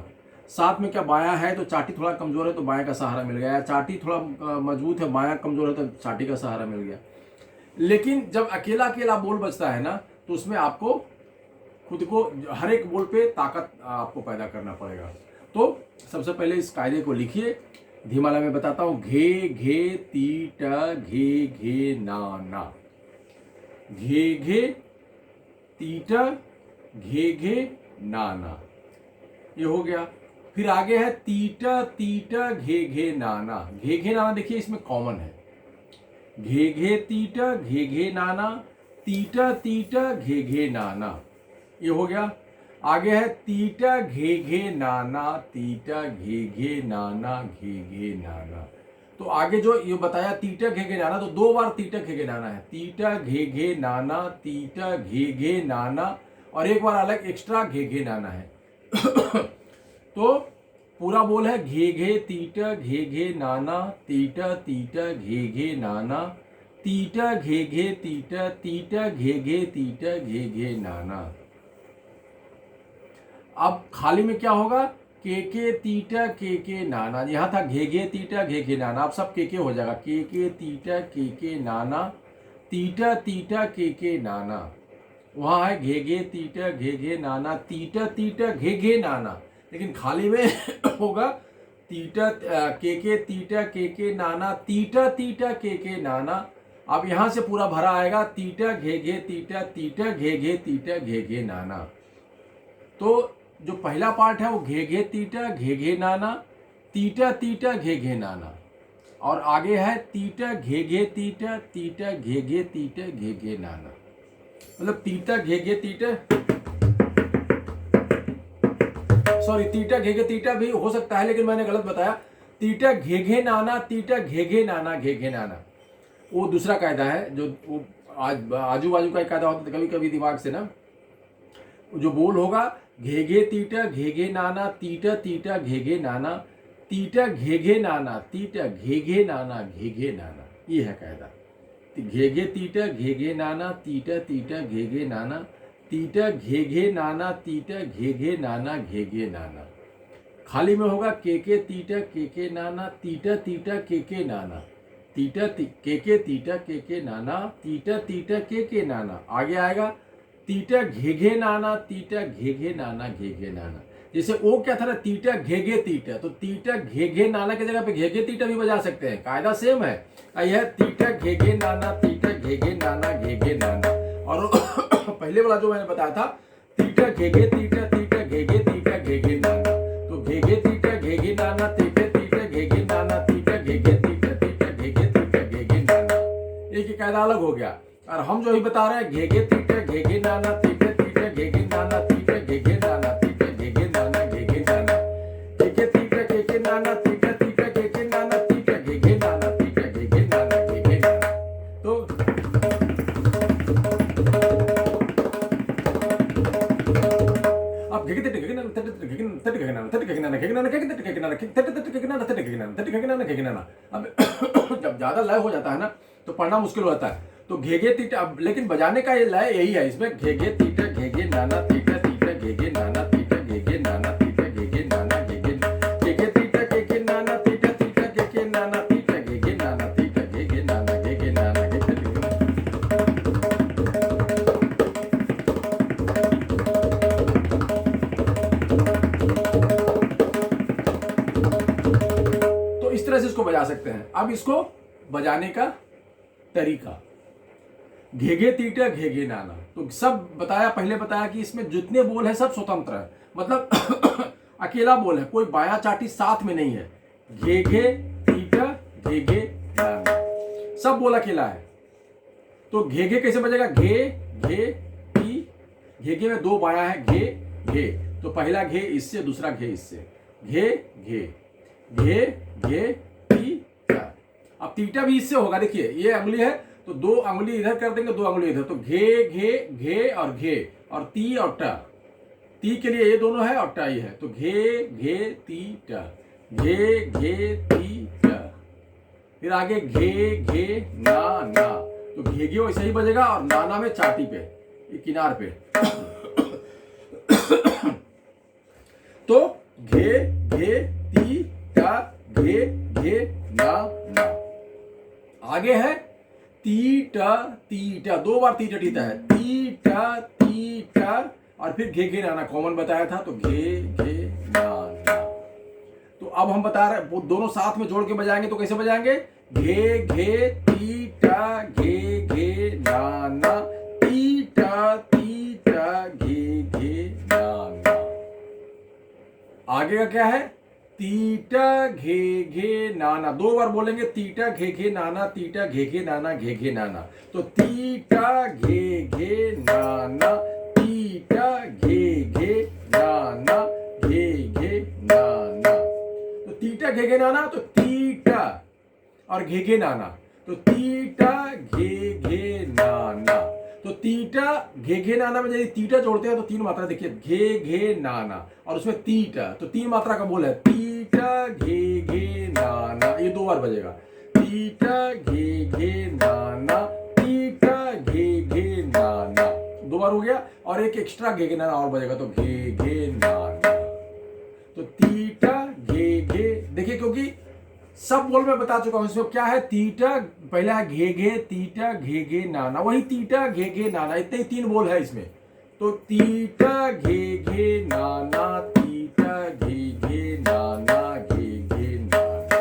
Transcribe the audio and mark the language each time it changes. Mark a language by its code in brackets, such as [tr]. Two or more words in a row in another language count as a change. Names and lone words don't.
[hi] साथ में क्या बाया है तो चाटी थोड़ा कमजोर है तो बाया का सहारा मिल गया, चाटी थोड़ा मजबूत है, बाया कमजोर है तो चाटी का सहारा मिल गया। लेकिन जब अकेला अकेला बोल बजता है ना, तो उसमें आपको खुद को हर एक बोल पे ताकत आपको पैदा करना पड़ेगा। तो सबसे पहले इस कायदे को लिखिए, धीमाला में बताता हूं। घे घे तीटा घे घे नाना, घे घे तीटा घे घे नाना, ये हो गया। फिर आगे है तीटा तीटा घे घे नाना। घे घे नाना देखिए इसमें कॉमन है, घे घे तीटा घे घे नाना, तीटा तीटा घे घे नाना, ये हो गया। आगे है तीटा घे घे नाना, तीटा घे घे नाना घे घे नाना। तो आगे जो ये बताया तीटा घे घे नाना, तो दो बार तीटा घे घे नाना है। तीटा घे घे नाना, तीटा घे घे नाना, और एक बार अलग एक्स्ट्रा घे घे नाना है। तो पूरा बोल है घे घे तीट घे घे नाना तीट तीट घे घे नाना तीट घे घे तीट तीट घे घे तीट घे घे नाना। अब खाली में क्या होगा, के तीटा के नाना, यहाँ था घे घे तीटा घे घे नाना, अब सब के हो जाएगा, के तीटा के नाना तीटा तीटा के नाना। वहाँ है घे घे तीटा घे घे नाना तीटा तीटा घे घे नाना, लेकिन खाली में होगा तीटा के तीटा के नाना तीटा तीटा के नाना। अब यहाँ से पूरा भरा आएगा तीटा घे घे तीटा तीटा घे घे तीटा घे घे नाना। तो जो पहला पार्ट है वो घे घे तीटा घे घे नाना तीटा तीटा घे घे नाना, और आगे है तीटा घे घे तीटा तीटा घे घे तीटा घे घे नाना। मतलब तीटा घे घे तीटा, सॉरी तीटा घे घे तीटा भी हो सकता है, लेकिन मैंने गलत बताया। तीटा घे घे नाना तीटा घे घे नाना घे घे नाना, वो दूसरा कायदा है, जो वो आजू बाजू का एक कायदा होता है। कभी कभी दिमाग से ना जो बोल होगा घे घे तीटा घे घे नाना तीटा तीटा घे घे नाना तीटा घे घे नाना तीटा घे घे नाना घे घे नाना, ये है कायदा। घे घे तीटा घे घे नाना तीटा तीटा घे घे नाना तीटा घे घे नाना तीटा घे घे नाना घे घे नाना। खाली में होगा के तीटा के नाना तीटा तीटा के नाना तीटा के तीटा के नाना तीटा तीटा के नाना। आगे आएगा तीटा घे घे नाना तीटा घे घे नाना घे घे नाना। जैसे वो क्या था ना, तीटा घे घे तीटा, तो तीटा घे घे नाना की जगह पे घे घे तीटा भी बजा सकते हैं, कायदा सेम है। यह तीटा घे घे नाना तीटा घे घे नाना घे घे नाना। और पहले वाला जो मैंने बताया था तीटा घे घे तीटा तीटा घे घे तीटा घे घे नाना, तो घे घे तीटा घे घे नाना तीटा तीटा घे घे नाना तीटा घे घे तीटा तीटा घे घे तीटा घे घे नाना। एक ही कायदा अलग हो गया। और हम जो ही बता रहे हैं घे घे तीटा घे घे नाना तीटा तीटा घे घे नाना तीटा घे घे नाना तीटा घे घे नाना घे घे नाना घे घे तीटा घे घे नाना तीटा तीटा घे घे नाना तीटा घे घे नाना तीटा घे घे नाना घे घे नाना। तो अब घे घे तीटा घे घे नाना तीटा घे घे नाना तीटा घे घे नाना तीटा घे घे नाना घे घे नाना घे घे तीटा घे घे नाना तीटा घे घे नाना तीटा घे घे नाना तीटा घे घे नाना घे घे नाना। अब जब ज्यादा लय हो जाता है ना तो पढ़ना मुश्किल होता है। तो घे घे तीटा, अब लेकिन बजाने का ये लय यही है, इसमें घे घे तीटा घे घे नाना तीटा तीटा घे घे नाना तीटा घे घे नाना तीटा घे घे नाना घे घे तीटा घे घे नाना तीटा तीटा घे घे नाना तीटा घे घे नाना तीटा घे घे नाना घे घे नाना घे घे। तो इस तरह से इसको बजा सकते हैं। अब इसको बजाने का तरीका, घे घे तीटा घे घे नाना, तो सब बताया, पहले बताया कि इसमें जितने बोल है सब स्वतंत्र है, मतलब अकेला बोल है, कोई बाया चाटी साथ में नहीं है। घे घे तीटा घे घे नाना, सब बोल अकेला है। तो घे घे कैसे बजेगा, घे घे ती, घे घे में दो बाया है, घे घे, तो पहला घे इससे, दूसरा घे इससे, घे घे घे घे तीटा। अब तीटा भी इससे होगा, देखिए ये अंगुली है तो दो अंगुली इधर कर देंगे, दो अंगुली इधर, तो घे घे घे और घे, और ती और टा, ती के लिए ये दोनों है और टा ये है, तो घे घे ती टा, घे घे ती टा। फिर आगे घे घे ना ना, तो घे घे वैसे ही बजेगा, और नाना में चाटी पे, ये किनार पे। तो घे घे ती टा घे घे ना ना। आगे है तीटा तीटा, दो बार तीटा टीटा है, तीटा तीटा, और फिर घे घे नाना कॉमन बताया था, तो घे घे नाना। तो अब हम बता रहे वो दोनों साथ में जोड़ के बजाएंगे, तो कैसे बजाएंगे, घे घे तीटा घे घे नाना तीटा तीटा घे घे नाना। आगे का क्या है, तीटा घे घे नाना, दो बार बोलेंगे, तीटा घे घे नाना तीटा घे घे नाना घे घे नाना, तो तीटा घे घे नाना तीटा घे घे नाना घे घे नाना। तो तीटा घे घे नाना, तो तीटा और घे घे नाना, तो तीटा घे घे नाना। तो तीटा घे घे नाना में यदि तीटा जोड़ते हैं तो 3 मात्रा देखिए, घे घे नाना और उसमें तीटा, तो 3 मात्रा का बोल है, तीटा घे घे नाना, ये 2 बार बजेगा, तीटा घे घे नाना, तीटा घे घे नाना, 2 बार हो गया, और एक एक्स्ट्रा घे घे नाना और बजेगा, तो घे घे नाना, तो तीटा घे घे, देखिए क्योंकि सब बोल मैं बता चुका हूं, इसमें क्या है, तीटा पहला है घे घे, तीटा घे घे नाना, वही तीटा घे घे नाना, इतने ही 3 बोल है इसमें, तो तीटा घे घे नाना, तीटा घे घे नाना, घे घे नाना।